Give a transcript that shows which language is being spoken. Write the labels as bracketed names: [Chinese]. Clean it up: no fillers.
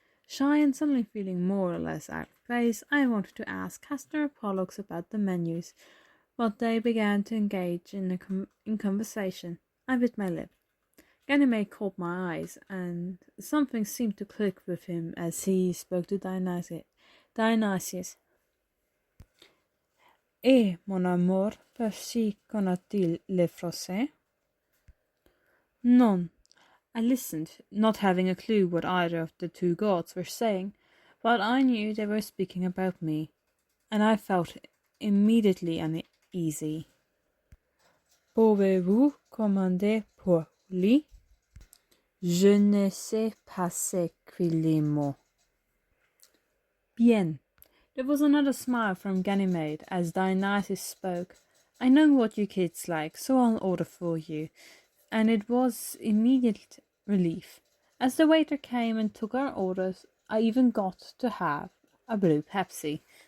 [English] Shy and suddenly feeling more or less out of place, I wanted to ask Castor or Pollux about the menus, but they began to engage in conversation. I bit my lip. Ganymede caught my eyes, and something seemed to click with him as he spoke to Dionysius. [French] Et mon amour, Percy connaît-il le français? None. [English] I listened, not having a clue what either of the two gods were saying, but I knew they were speaking about me, and I felt immediately uneasy. [French] Pouvez-vous commander pour lui? Je ne sais pas s'écrire mots. Bien. [English] There was another smile from Ganymede as Dionysius spoke. I know what you kids like, so I'll order for you. And it was immediate relief. As the waiter came and took our orders, I even got to have a blue Pepsi.